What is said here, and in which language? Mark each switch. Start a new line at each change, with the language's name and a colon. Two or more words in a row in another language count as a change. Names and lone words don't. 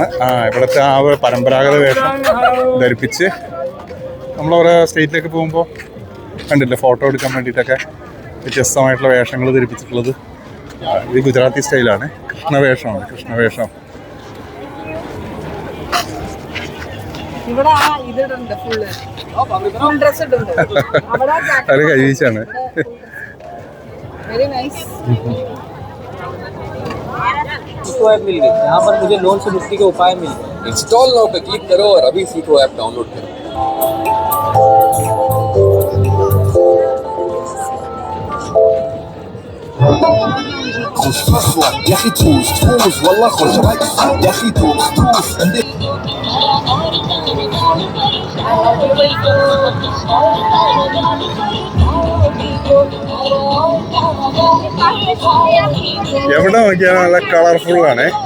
Malayalam: ഇവിടുത്തെ ആ പരമ്പരാഗത വേഷം ധരിപ്പിച്ച് നമ്മളോരോ സ്റ്റേറ്റിലേക്ക് പോകുമ്പോൾ കണ്ടില്ലേ, ഫോട്ടോ എടുക്കാൻ വേണ്ടിയിട്ടൊക്കെ വ്യത്യസ്തമായിട്ടുള്ള വേഷങ്ങൾ ധരിപ്പിച്ചിട്ടുള്ളത്. ഇത് ഗുജറാത്തി സ്റ്റൈലാണ്. കൃഷ്ണവേഷമാണ്, കൃഷ്ണവേഷം. അത് കഴിച്ചാണ്.
Hindi: यहाँ पर मुझे लोन से मुक्ति के उपाय मिले।
English: install now
Hindi: पे क्लिक करो और अभी सीखो ऐप डाउनलोड करो.
Arabic: يا اخي تفوز تفوز والله خوش يا اخي تفوز تفوز
Malayalam: എവിടെ നോക്കിയാൽ നല്ല കളർഫുൾ ആണ്.